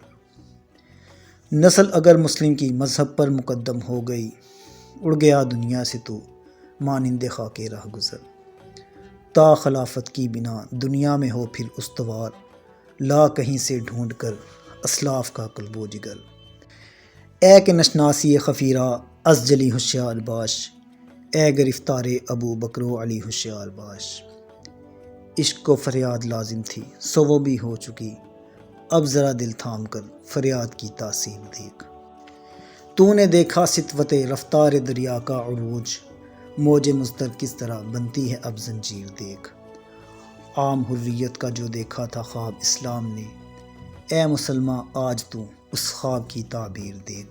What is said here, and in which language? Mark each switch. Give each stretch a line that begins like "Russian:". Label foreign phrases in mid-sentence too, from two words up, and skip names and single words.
Urdu: نسل اگر مسلم کی مذہب پر مقدم ہو گئی، اڑ گیا دنیا سے تو مانند خاک راہ گزر۔ تا خلافت کی بنا دنیا میں ہو پھر استوار، لا کہیں سے ڈھونڈ کر اسلاف کا قلب و جگر۔
Persian: اے کہ نشناسی خفیرہ از جلی ہوشیار باش، اے گرفتار ابو بکر و علی ہوشیار باش۔
Urdu: عشق کو فریاد لازم تھی سو وہ بھی ہو چکی، اب ذرا دل تھام کر فریاد کی تاثیر دیکھ۔ تو نے دیکھا سطوت رفتار دریا کا عروج، موج مضطر کس طرح بنتی ہے اب زنجیر دیکھ۔ عام حریت کا جو دیکھا تھا خواب اسلام نے، اے مسلماں آج تو اس خواب کی تعبیر دیکھ۔